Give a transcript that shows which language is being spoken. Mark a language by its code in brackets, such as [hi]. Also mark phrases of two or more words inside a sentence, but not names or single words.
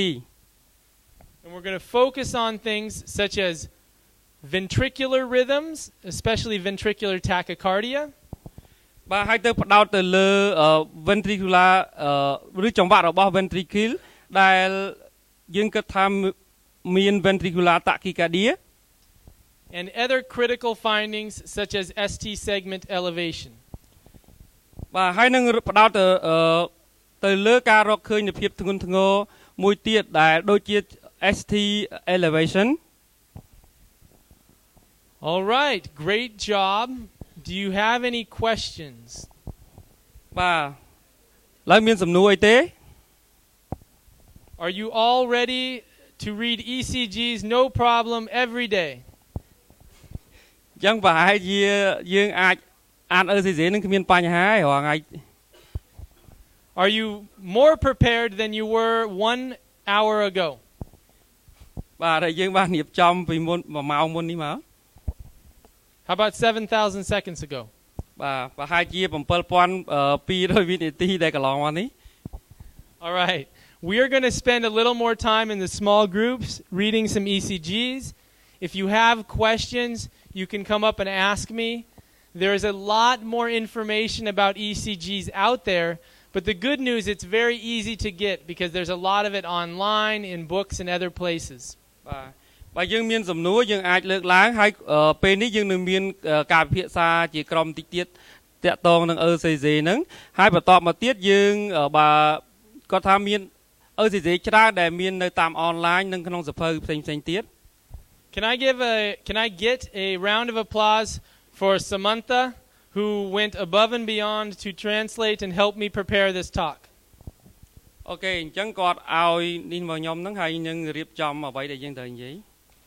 [en] And we're going to focus on things such as ventricular rhythms, especially ventricular tachycardia. [km] បាទហើយទៅផ្ដោតទៅលើ ventricular ឬចង្វាក់របស់ ventricle ដែលយើងគិតថាមាន [en] ventricular tachycardia and other critical findings such as ST segment elevation. [km] បាទហើយនឹងផ្ដោតទៅលើការរកឃើញនៃភាពធ្ងន់ធ្ងរមួយទៀតដែលដូចជា [en] ST elevation. All right, great job. Do you have any questions? [km] បាទឡើយមានសំណួរអីទេ [en] Are you all ready to read ECGs no problem every day? [km] ចឹងប្រហែលជាយើងអាចអាន ECG នឹងគ្មានបញ្ហាទេរាល់ថ្ងៃ [en] Are you more prepared than you were 1 hour ago? [km] បាទហើយយើងបានរៀបចំពីមុន1ម៉ោងមុននេះមក [en] How about 7,000 seconds ago? [km] បាទប្រហែលជា7,200 វិនាទីដែលកន្លងមកនេះ [en] All right. We are going to spend a little more time in the small groups reading some ECGs. If you have questions, you can come up and ask me. There is a lot more information about ECGs out there, but the good news, it's very easy to get because there's a lot of it online, in books, and other places. [km] បាទយើងមានសំណួរយើងអាចលើកឡើងហើយពេលនេះយើងនឹងមានការពិភាក្សាជាក្រុមតិចទៀតតាក់ទងនឹង ECG ហ្នឹងហើយបន្តមកទៀតយើងបើគាត់ថាមាន ECG ច្រើនដែលមាននៅតាមអនឡាញនិងក្នុងសភៅផ្សេងៗទៀត [en] Can I get a round of applause for Somontha, who went above and beyond to translate and help me prepare this talk? [km] អូខេអញ្ចឹងគាត់ឲ្យនេះមកខ្ញុំហ្នឹងហើយនឹងរៀបចំអ្វីដែលយើងត្រូវនិយាយ